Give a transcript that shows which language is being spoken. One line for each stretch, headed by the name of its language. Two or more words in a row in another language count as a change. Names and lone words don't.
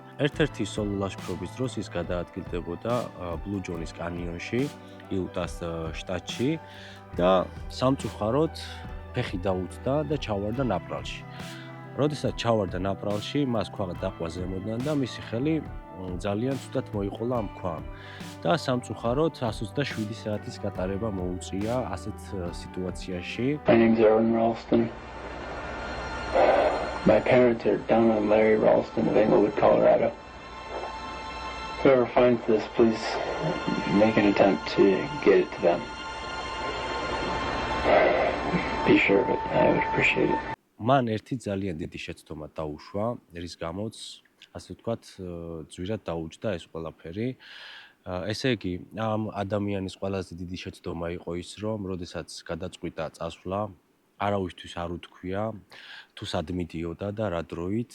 Georgian: ერთ-ერთი სოლო ლაშქრობის დროს ის გადაადგილდებოდა ბლუ ჯონის კანიონში, იუტას შტატში და სამწუხაროდ ფეხი დაუწდა და ჩავარდა ნაპრალში. როდესაც ჩავარდა ნაპრალში, მას ქვა დაყვა ზემოდან და მისი ხელი ძალიან ცუდად მოიყოლა ამ ქვამ. და სამწუხაროდ 127 საათის გატარება მოუწია ასეთ სიტუაციაში.
English: My name's Aaron Ralston. My parents are Donna and Larry Ralston of Englewood, Colorado. Whoever finds this, please make an attempt to get it to them. Be sure of it. I would appreciate it.
Georgian: მან ერთი ძალიან დიდი შეცდომა დაუშვა, რის გამოც ასე ვთქვათ, ძვირად დაუჯდა ეს ყველაფერი. ესე იგი, ამ ადამიანის ყველაზე დიდი შეცდომა იყო ის, რომ როდესაც გადაწყვიტა წასვლა, არავისთვის არ უთქვია, თუ სად მიდიოდა და რა დროით.